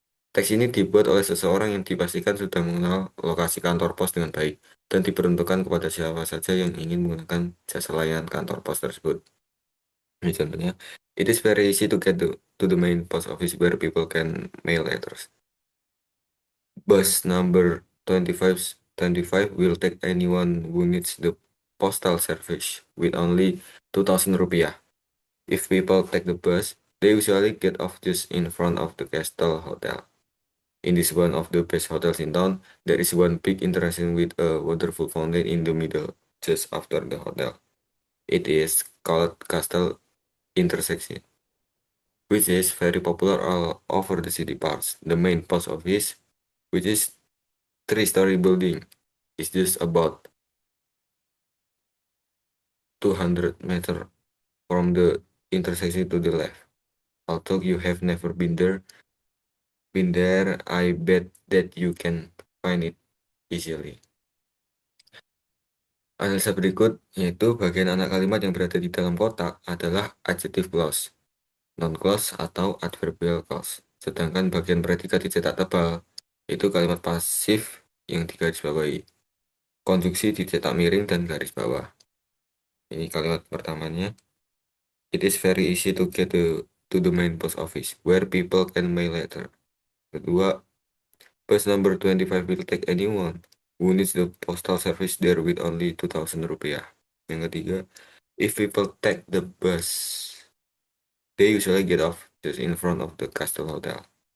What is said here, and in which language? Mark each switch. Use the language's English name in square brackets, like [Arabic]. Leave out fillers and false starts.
[Indonesian] Teks ini dibuat oleh seseorang yang dipastikan sudah mengenal lokasi kantor pos dengan baik dan diperuntukkan kepada siapa saja yang ingin menggunakan jasa layanan kantor pos tersebut. Ini contohnya, [English] it is very easy to get to the main post office where people can mail letters. Bus number 25 will take anyone who needs the postal service with only 2,000 rupiah. If people take the bus, they usually get off just in front of the Castle Hotel. In this one of the best hotels in town, there is one big intersection with a wonderful fountain in the middle, just after the hotel. It is called Castle Intersection, which is very popular all over the city parts. The main post office, which is three-story building, is just about 200 meters from the intersection to the left. Although you have never been there, I bet that you can find it easily. [Indonesian] Analisa berikut yaitu bagian anak kalimat yang berada di dalam kotak adalah adjective clause, noun clause, atau adverbial clause. Sedangkan bagian predikat dicetak tebal itu kalimat pasif yang digarisbawahi. Konjungsi dicetak miring dan garis bawah. Ini kalimat pertamanya. [English] It is very easy to get to the main post office, where people can mail letter. Kedua, bus number 25 will take anyone who needs the postal service there with only 2,000 rupiah. [Indonesian] Yang ketiga, [English] if people take the bus, they usually get off just in front of the Castle Hotel.